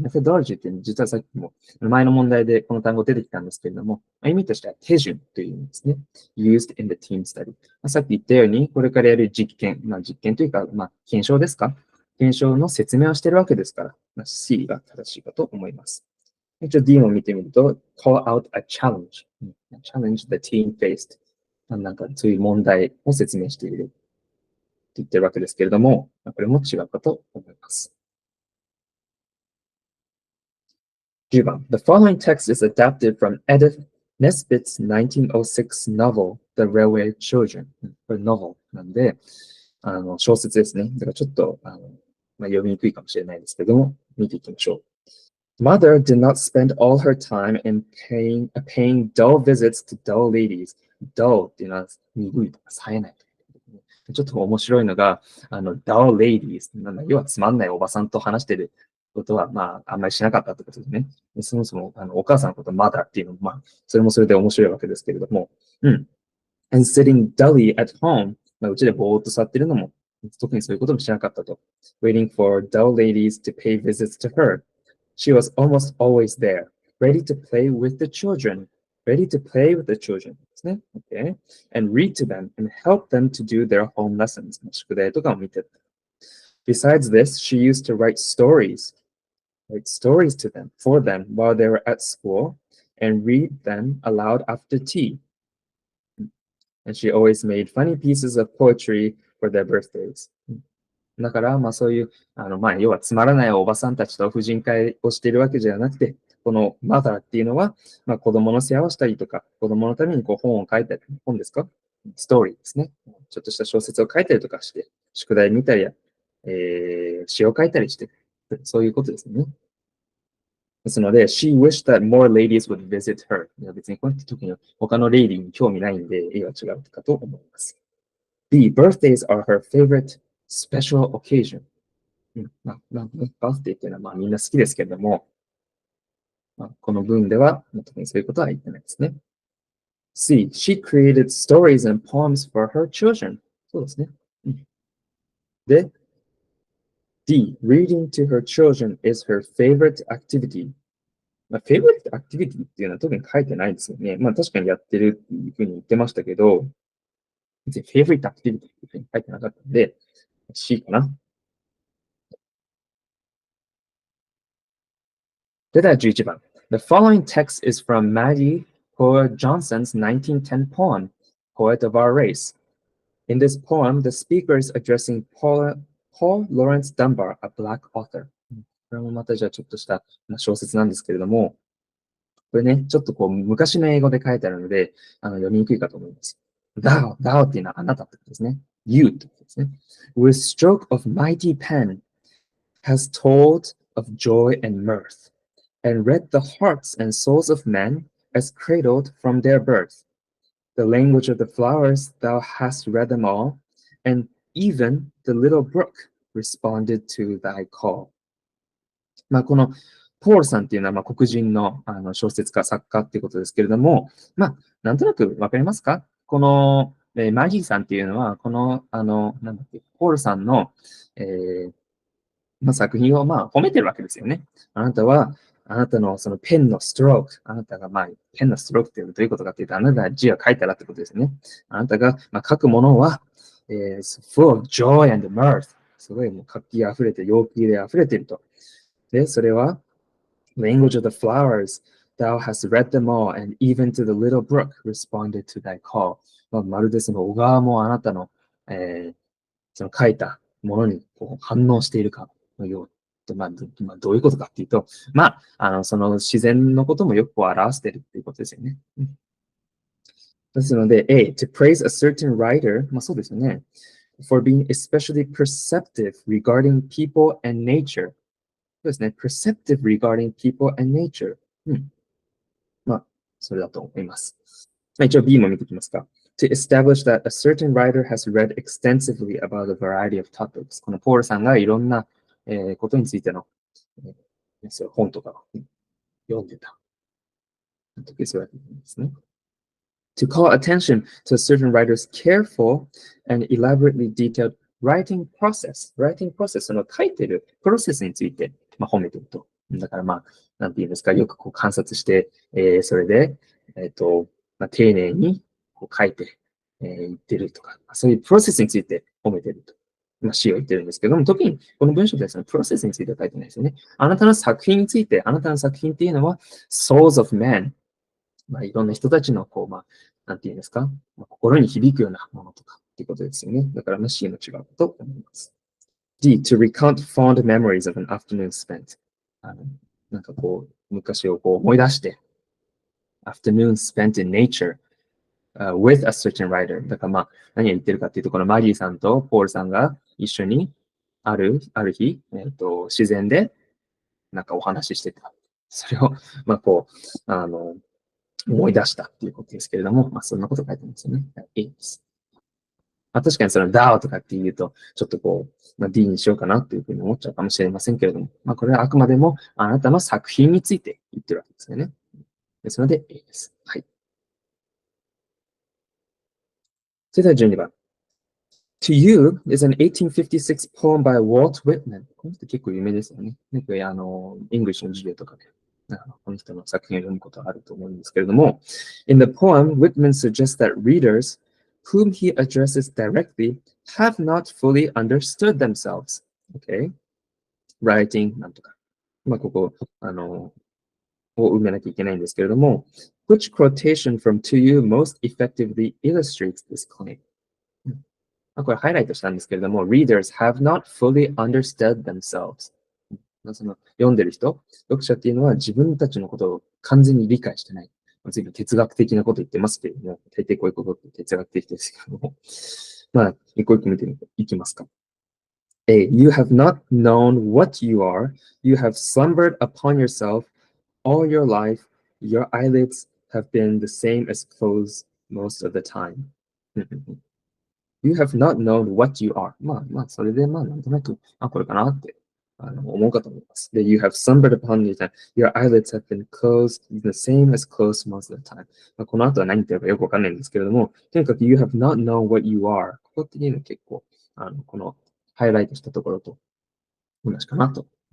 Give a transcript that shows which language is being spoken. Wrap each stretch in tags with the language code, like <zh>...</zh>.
<ja>methodology っていうのは実はさっきも前の問題でこの単語出てきたんですけれども、意味としては手順という意味ですね。</ja> <en>used in the team study。</en> <ja>さっき言ったように、これからやる実験、実験というか、検証ですか？検証の説明をしているわけですから、C が正しいかと思います。一応 D も見てみると、</ja> <en>call out a challenge。 challenge the team faced。</en> <ja>なんかそういう問題を説明していると言ってるわけですけれども、これも違うかと思います。 10番。</ja> <en>The following text is adapted from Nesbitt's 1906 novel, The Railway Children.</en> <ja>これ novel なんで、小説ですね。だからちょっと読みにくいかもしれないですけども、見ていきましょう。</ja> <en>Mother did not spend all her time in paying dull visits to dull ladies.</en> <ja>Dull っていうのは鈍いとか冴えない。ちょっと面白いのが、</ja> <en>dull ladies</en> <ja>要はつまんないおばさんと話してることは、あんまりしなかったってことですね。そもそも、お母さんのこと、mother っていうのも、それもそれで面白いわけですけれども、</ja> <en>And sitting dully at home、</en> <ja>うちでぼーっと座ってるのも、特にそういうこともしなかったと。</ja> <en>Waiting for dull ladies to pay visits to her. She was almost always there, ready to play with the children. Ready to play with the children</en> <ja>ですね。</ja> <en>Okay. And read to them and help them to do their home lessons.</en> <ja>宿題とかを見て。</ja> <en>Besides this, she used to write stories to them, for them while they were at school, and read them aloud after tea. And she always made funny pieces of poetry for their birthdays.</en> <ja>だから、そういう、要はつまらないおばさんたちと婦人会をしているわけじゃなくて、このマザーっていうのは、子供の世話をしたりとか、子供のために本を書いたり、本ですか？ストーリーですね。ちょっとした小説を書いたりとかして、宿題見たりや、詩を書いたりして、そういうことですね。ですので、</ja> <en>she wished that more ladies would visit her。</en> <ja>別にこうやって特に他のレイディに興味ないんで、A は違うかと思います。</ja> <en>B. Birthdays are her favorite special occasion。</en> <ja>バースデーっていうのはみんな好きですけれども、この文では特にそういうことは言ってないですね。</ja> <en>C. She created stories and poems for her children。</en> <ja>そうですね。で、D.</ja> <en>Reading to her children is her favorite activity。</en> <ja>favorite activity っていうのは特に書いてないですよね。確かにやってるっていうふうに言ってましたけど、別に favorite activity っていうふうに書いてなかったので、C かな。では11番。</ja> <en>The following text is from Maggie Poet Johnson's 1910 poem, Poet of Our Race. In this poem, the speaker is addressing Paul Lawrence Dunbar, a black author.</en> <ja>これもまたじゃあちょっとした小説なんですけれども、これね、ちょっと昔の英語で書いてあるので、読みにくいかと思います。 Thou っていうのはあなたってことですね。You ってことですね。</ja> <en>With stroke of mighty pen has told of joy and mirth, and read the hearts and souls of men as cradled from their birth. The language of the flowers thou hast read them all, and even the little brook responded to thy call.</en> <ja>このポールさんっていうのは黒人の小説家、作家っていうことですけれども、なんとなくわかりますか？この、マギーさんっていうのは、この、なんだっけ、ポールさんの、作品を褒めてるわけですよね。あなたは、あなたのそのペンのストローク、あなたがペンのストロークっていうのはどういうことかっていうと、あなたが字を書いたらってことですよね。あなたが書くものは、</ja> <en>full of joy and mirth。</en> <ja>すごいもう活気あふれて、陽気であふれていると。で、それは、</ja> <en>language of the flowers, thou hast read them all, and even to the little brook responded to thy call.</en> <ja>まるでその小川もあなたの、その書いたものに反応しているかのようどういうことかっていうと、その自然のこともよく表しているっていうことですよね。ですので、</ja> <en>A, to praise a certain writer、</en> <ja>そうですよね。</ja> <en>for being especially perceptive regarding people and nature。</en> <ja>そうですね。</ja> <en>perceptive regarding people and nature。</en> <ja>それだと思います。一応 B も見ていきますか。</ja> <en>To establish that a certain writer has read extensively about a variety of topics。</en> <ja>このポールさんがいろんな、ことについての、本とかを読んでた。時そうやって言うんですね。 To call attention to a certain writer's careful and elaborately detailed writing process。 writing process、その書いてるプロセスについて、褒めてると。だからなんて言うんですか、よく観察して、それで、丁寧に書いて、言ってるとか、そういうプロセスについて褒めてると。 C を言ってるんですけども、特にこの文章ではそのプロセスについては書いてないですよね。あなたの作品について、あなたの作品っていうのは、</ja> <en>souls of men。</en> <ja>いろんな人たちの、なんていうんですか、心に響くようなものとかっていうことですよね。だから、C の違うと思います。 D,</ja> <en>to recount fond memories of an afternoon spent。</en> <ja>なんか昔を思い出して、</ja> <en>afternoon spent in nature、with a certain writer.</en> <ja>だからまあ、何を言ってるかっていうと、このマリーさんとポールさんが一緒にある日、自然でなんかお話ししてた。それを、まあこう、思い出したっていうことですけれども、まあそんなこと書いてますよね。いいです。まあ、確かにその DAO とかっていうと、ちょっとこう、まあ、D にしようかなっていうふうに思っちゃうかもしれませんけれども、まあこれはあくまでもあなたの作品について言ってるわけですよね。ですので、いいです。はい。それでは12番。</ja> <en>To You is an 1856 poem by Walt Whitman.</en> <ja>この人結構有名ですよね。イングリッシュの授業とかで、この人の作品を読むことがあると思うんですけれども、</ja> <en>In the poem, Whitman suggests that readers, whom he addresses directly, have not fully understood themselves.</en> <ja>Okay?</ja> <en>Writing</en> <ja>なんとか。まあ、ここ、を埋めなきゃいけないんですけれども、</ja> <en>Which quotation from To You most effectively illustrates this claim?</en> <ja>これハイライトしたんですけれども、</ja> <en>readers have not fully understood themselves.</en> <ja>その読んでる人、読者っていうのは自分たちのことを完全に理解してない。随分哲学的なこと言ってますけれども、大抵こういうことって哲学的ですけれども。まあ、一個一個見ていきますか。</ja> <en>A. You have not known what you are. You have slumbered upon yourself all your life. Your eyelids have been the same as closed most of the time. You have not known what you are.</en> <ja>まあ、それでなんとなく、これかなって思うかと思います。</ja> <en>で、You have slumbered upon your time. Your eyelids have been closed the same as closed most of the time.</en> <ja>この後は何言ってるかよくわかんないんですけれども、とにかく You have not known what you are. ここっていうのは結構、このハイライトしたところと同じかなと。</ja>